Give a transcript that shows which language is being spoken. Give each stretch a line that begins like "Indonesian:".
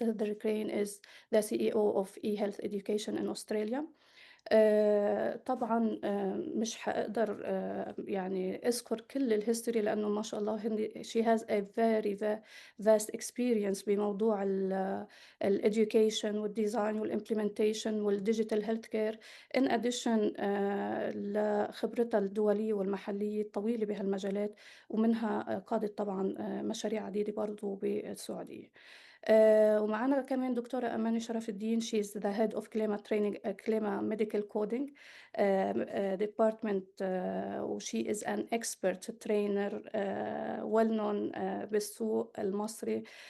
English: Heather Crane is the CEO of eHealth Education in Australia.
Arabic: طبعًا مش حاقدر يعني أذكر كل الhistory لأنه ما شاء الله
English: she has a very vast experience
Arabic: بموضوع الeducation والdesign والimplementation وال
English: digital healthcare in addition
Arabic: لخبرتها الدولية والمحلية الطويلة بهالمجالات ومنها قادت طبعًا مشاريع عديدة برضه بالسعودية. ومعانا كمان دكتورة أماني شرف الدين
English: she is the head of Klima Training Klima Medical Coding department وshe is an expert trainer well known
Arabic: بالسوق المصري